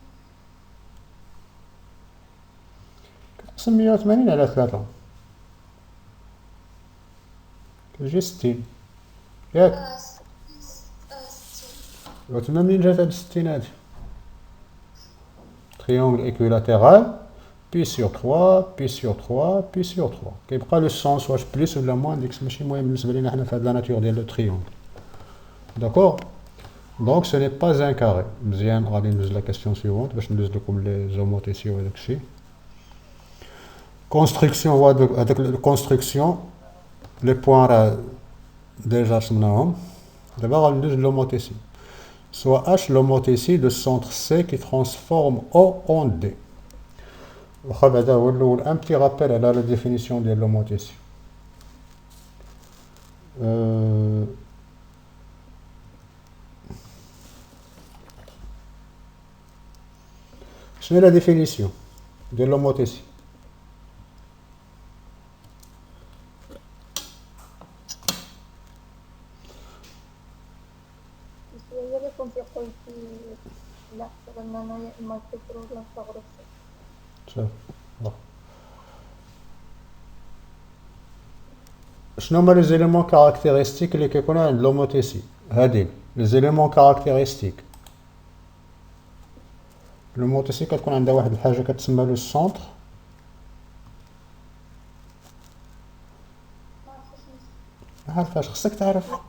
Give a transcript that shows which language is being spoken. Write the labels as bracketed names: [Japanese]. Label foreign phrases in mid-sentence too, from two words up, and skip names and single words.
[Arabic] كتقسم 180 على 3 كتجي 60 ياك وتما منين جات هاد 60 هادي [French] triangle équilatéral pi sur 3 pi sur 3 pi sur 3 [Arabic] كيبقى [French] le sens [Arabic] واش [French] plus ou moins [Arabic] ديك ماشي مهم بالنسبه لينا حنا في هاد [French] la nature [Arabic] ديال [French] le triangle d'accord donc ce n'est pas un carré [Arabic] مزيان غادي ندوز [French] la question suivante [Arabic] باش ندوز لكم [French] les homothéties [Arabic] وداك الشيء كونستركسيون هو هذاك الكونستركسيون [French] les points [Arabic] راه ديجا رسمناهم دابا غندوز لوموتيسي [French] soit H l'homothétie de centre C qui transforme O en D. Un petit rappel à la définition de l'homothétie. C'est la définition de l'homothétie. [Arabic] كنت قلت لا لما ما تكرر لا تغرق شنو هما [French] les éléments caractéristiques [Arabic] اللي كيكونوا عند لوموتيسي هادي [French] les éléments caractéristiques [Arabic] لوموتيسي كتكون عندها واحد الحاجه كتسمى [French] le centre [Arabic] عارفاش خصك تعرف